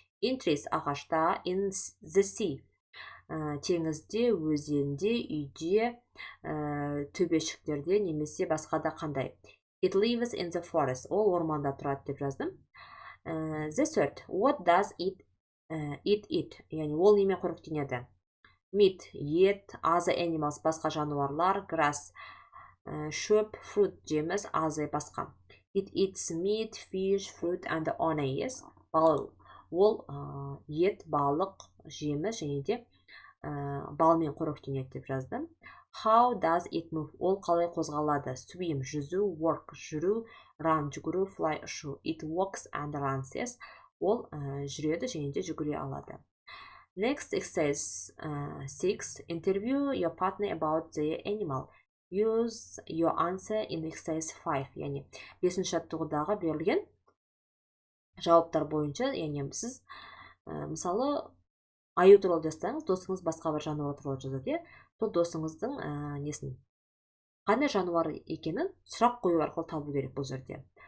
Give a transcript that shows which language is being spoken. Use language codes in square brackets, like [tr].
[en] In trees, [kk] ағашта, [en] in the sea, [kk] теңізде, өзенде, үйде, төбешіктерде, немесе басқада қандай? [en] It lives in the forest. [kk] Ол орманда тұрады деп жаздым. [en] The third, what does it eat? [kk] Яғни ол немен қоректенеді? Meat, ет, [en] other animals, [kk] басқа жануарлар, grass, шөп, fruit, жеміс, other басқа. [en] It eats meat, fish, fruit and honey, yes. [kk] Ол ет, балық, жеміс және де балмен қоректенеді деп жаздым. [en] How does it move? [kk] Ол қалай қозғалады? Swim, жүзу, work, жүру, run, жүгіру, fly, ұшу. [en] It walks and runs, yes. [kk] Ол жүреді және де жүгіре алады. [en] Next exercise 6. Interview your partner about the animal. Use your answer in exercise 5. [kk] Яғни 5-ші жаттығудағы берілген жауаптар бойынша, яғни сіз мысалы аю туралы жазсаңыз, досыңыз басқа бір жануар туралы жазады, сол досыңыздың қандай жануар екенін сұрақ қою арқылы табу керек бұл жерде.